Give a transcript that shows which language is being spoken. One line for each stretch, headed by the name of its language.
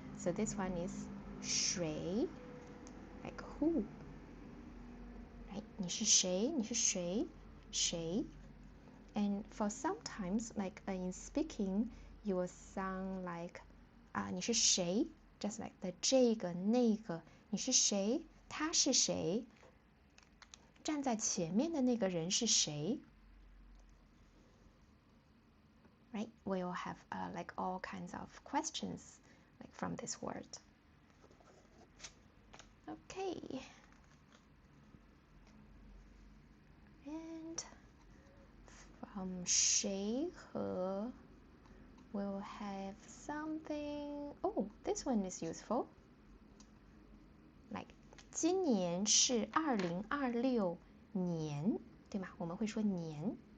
English: So this one is 谁 like who, right?
Chinese: 你是谁？你是谁？谁？
English: And for sometimes, like in speaking, you will sound like
Chinese: 你是谁
English: just like the
Chinese: 这个那个，你是谁？他是谁？站在前面的那个人是谁？
English: Right? We will have like all kinds of questions like from this word. Okay. And from 谁和 we'll have something. Oh, this one is useful.
Chinese: Like 今年是2026年，对吗？我们会说年。